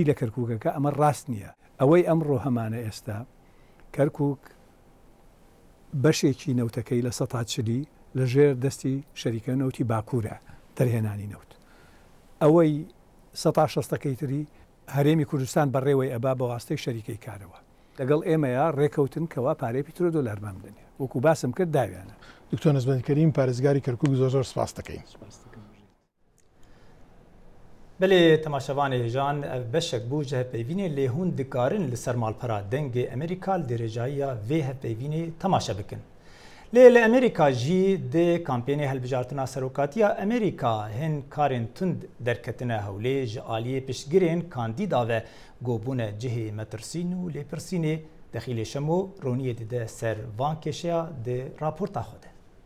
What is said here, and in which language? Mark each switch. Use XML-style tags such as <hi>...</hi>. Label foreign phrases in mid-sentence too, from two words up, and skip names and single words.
<ckb>لە کەرکووکەکە ئەمە ڕاست نییە ئەوەی ئەمڕۆ هەمانە ئێستا کەرکووک بەشێکی نەوتەکەی لە 140 لە ژێر دەستی شەریکە نەوتی باکوورە دەرهێنانی نەوت ئەوەی 160ەکەی تری هەرێمی کوردستان بەڕێوەی ئەبا بە واستەی شەریکەی کارەوە لەگەڵ ئێمەیە ڕێکەوتن کەوا پارەی پیترۆدۆلارمان بدەنێ وەکو باسم کرد داویانە دکتۆر نەزبەندکەریم پارێزگاری کەرکووک زۆر سپاس دەکەین</ckb> <ku>بلێ تەماشەوانێ هێژان بەشێک بوو جە هەپەیڤینێ لێهون دikarin li ser malpera dengê Amerîka dêrêjayiya vê hevpeyvînê temaşe bikin. Lê li Amerîka jî dê kampênê helbijartina serokatiya Amerîka hin karên tund derketine hewlê ji aliyê piştgirên kandîda ve gobûne cihê metirsîn û lêpirsînê Dexîlê Şemo roniyê dide ser van kêşeya di raporta xwe de.</ku>